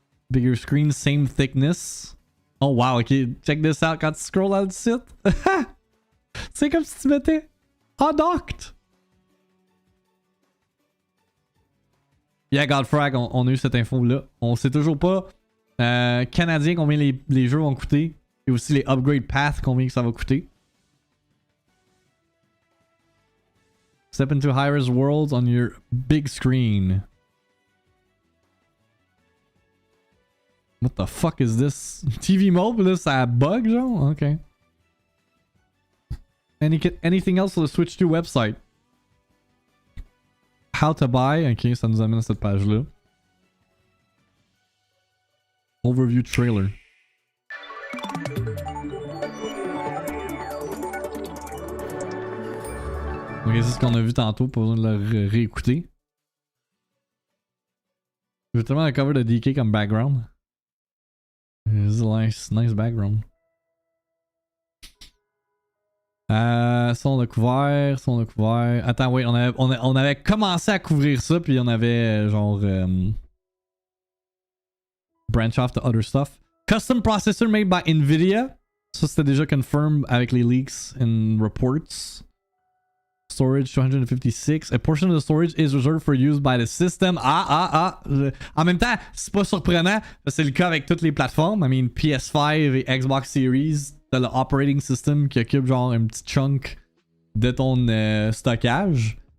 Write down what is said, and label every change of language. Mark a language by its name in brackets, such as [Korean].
[English] Bigger screen, same thickness. Oh wow, ok. Check this out [French] quand tu [English] scroll out [French] du site. C'est comme si tu mettais undocked. Yeah, Godfrag, on a eu cette info-là. On sait toujours pas canadien combien les jeux vont coûter. Et aussi les upgrade paths, combien que ça va coûter. [English] Step into high-res worlds on your big screen. What the fuck is this? TV mode? [French] Là, ça bug, genre? [English] Ok. Anything else on the Switch 2 website? How to buy. [French] Ok, ça nous amène à cette page-là. [English] Overview trailer. [French] Ok, c'est ce qu'on a vu tantôt, pas besoin de le réécouter. J'ai tellement un cover de DK comme background. [English] This is a nice background. [French] Ça on a couvert, Attends, wait, on avait commencé à couvrir ça, puis on avait genre [English] branch off to other stuff. Custom processor made by Nvidia [French] Ça, c'était déjà confirmed avec les leaks and reports. [English] Storage 256. A portion of the storage is reserved for use by the system. [French] En même temps, c'est pas surprenant. C'est le cas avec toutes les plateformes. [English] I mean, [French] PS5 et Xbox Series, t'as le operating system qui occupe genre un petit chunk de ton stockage.